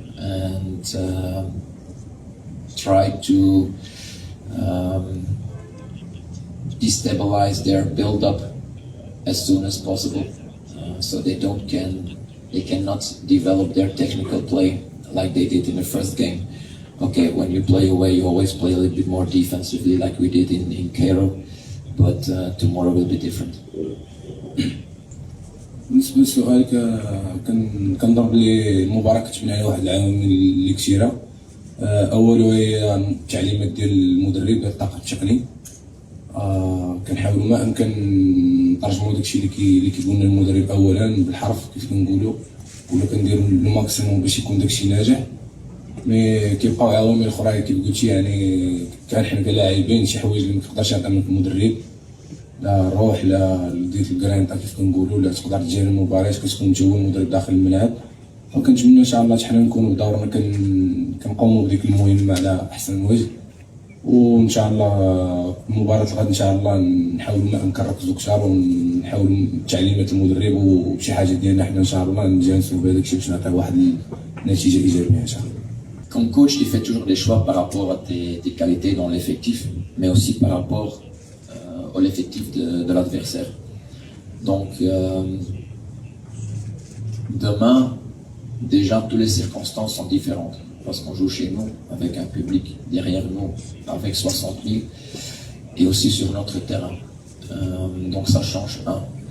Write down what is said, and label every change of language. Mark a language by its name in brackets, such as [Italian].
[English] And try to destabilize their build-up as soon as possible, so they cannot develop their technical play like they did in the first game. Okay, when you play away, you always play a little bit more defensively, like we did in Cairo. But tomorrow will be different. [Arabic] بالنسبه لسؤالك كنضرب لي المباراه كتبني على واحد العوامل اللي كثيره. اولها هي التعليمات ديال المدرب ديال الطاقم التقني. كنحاولوا ما امكن نترجموا داكشي اللي كيقول لنا المدرب اولا بالحرف كيف كنقولوا، ولا كنديروا الماكسيموم باش يكون داكشي ناجح. مي كيبقاو عوامل اخرى كيف قلتي، يعني كان حنا كلاعبين شي حوايج اللي ما تقدرش تعطيهم المدرب، لا الروح لا ديك الكرينطا كيف كنقولوا، لا تقدر تجير المباريات كتكون انت هو المدرب داخل الملعب. وكنتمنى ان شاء الله حنا نكونوا بدورنا كنقوموا بديك المهمه على احسن وجه. وان شاء الله مباراه الغد ان شاء الله نحاولوا ما امكن نركزوا اكثر ونحاولوا تعليمات المدرب وشي حاجه ديالنا حنا ان شاء الله نجانسوا بهذاك الشيء باش نعطيو واحد النتيجه ايجابيه ان شاء الله. [French] Comme coach, tu fais toujours des choix par rapport à tes qualités dans l'effectif, mais aussi par rapport à l'effectif de l'adversaire. Donc, demain, déjà, toutes les circonstances sont différentes. Parce qu'on joue chez nous, avec un public derrière nous, avec 60 000, et aussi sur notre terrain. Donc, ça change. Un.